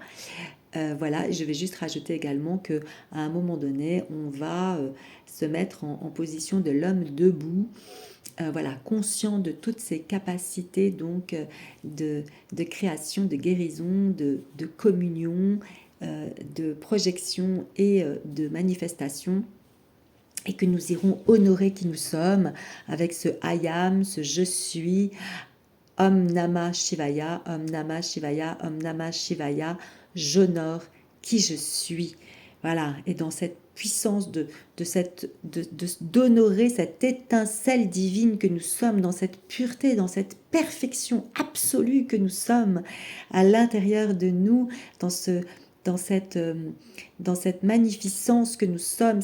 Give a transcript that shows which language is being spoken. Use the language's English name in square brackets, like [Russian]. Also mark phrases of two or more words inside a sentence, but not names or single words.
[French] Voilà, je vais juste rajouter également qu'à un moment donné, on va se mettre en position de l'homme debout, voilà, conscient de toutes ses capacités donc de création, de guérison, de communion, de projection et de manifestation. Et que nous irons honorer qui nous sommes avec ce Ayam, ce je suis, [Sanskrit] Om Namah Shivaya, Om Namah Shivaya, Om Namah Shivaya, [French] j'honore qui je suis. Voilà, et dans cette puissance d'honorer cette étincelle divine que nous sommes, dans cette pureté, dans cette perfection absolue que nous sommes à l'intérieur de nous, dans cette magnificence que nous sommes.